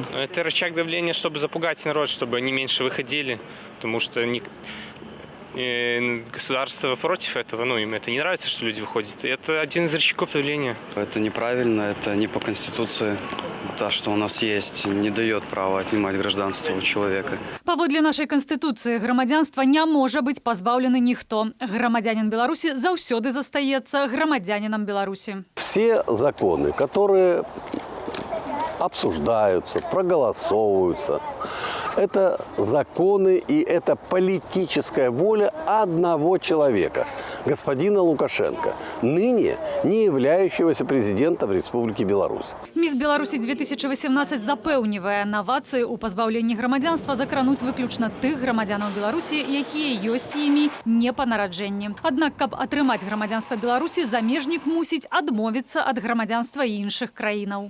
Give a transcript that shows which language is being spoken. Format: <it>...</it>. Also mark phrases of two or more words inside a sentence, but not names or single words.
<ru>Это рычаг давления, чтобы запугать народ, чтобы они меньше выходили, потому что И государство против этого, ну, им это не нравится, что люди выходят. И это один из рычагов давления. Это неправильно, это не по Конституции. Та, что у нас есть, не дает права отнимать гражданство у человека.</ru> <be>Паводле нашай канстытуцыі грамадзянства не можа быць пазбаўлены ніхто. Грамадзянін Беларусі заўсёды застаецца грамадзянінам Беларусі.</be> <ru>Все законы, которые обсуждаются, проголосовываются, это законы и это политическая воля одного человека, господина Лукашенко, ныне не являющегося президентом Республики Беларусь.</ru> <be>Міс Беларусі 2018 запэўнівае, навацыі ў пазбаўленні грамадзянства закрануць выключна тых грамадзянаў Беларусі, якія ёсць імі не па нараджэнні. Аднак, каб атрымаць грамадзянства Беларусі, замежнік мусіць адмовіцца ад грамадзянства іншых краінаў.</be>